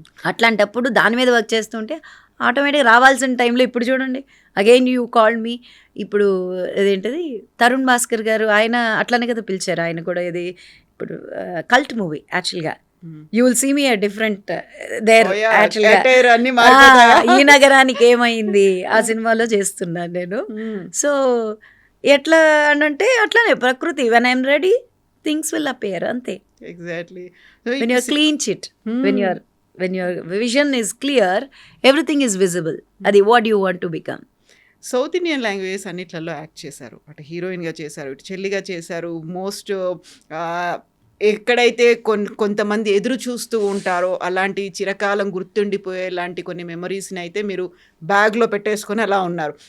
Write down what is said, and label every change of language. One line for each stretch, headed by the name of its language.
Telugu: అట్లాంటప్పుడు దాని మీద వర్క్ చేస్తుంటే ఆటోమేటిక్గా రావాల్సిన టైంలో, ఇప్పుడు చూడండి
English: again you called me,
Telugu: ఇప్పుడు అదేంటది తరుణ్ భాస్కర్ గారు, ఆయన అట్లానే కదా పిలిచారు, ఆయన కూడా ఇది ఇప్పుడు కల్ట్ మూవీ యాక్చువల్గా.
English: You will see me a different there.
Telugu: యాక్చువల్గా ఈ నగరానికి ఏమైంది ఆ సినిమాలో చేస్తున్నాను నేను. సో ఎట్లా అంటే అట్లానే ప్రకృతి,
English: when I'm ready things will appear,
Telugu: అంతే.
English: Exactly. When your clean chit, when your vision is clear, everything is visible.
Telugu: అది
English: what you want to become.
Telugu: South Indian languages అన్నిట్లలో యాక్ట్ చేశారు, అటు హీరోయిన్గా చేశారు, ఇటు చెల్లిగా చేశారు. మోస్ట్ ఎక్కడైతే కొంతమంది ఎదురు చూస్తూ ఉంటారో అలాంటి చిరకాలం గుర్తుండిపోయే లాంటి కొన్ని మెమరీస్ని అయితే మీరు బ్యాగ్లో పెట్టేసుకొని అలా ఉన్నారు.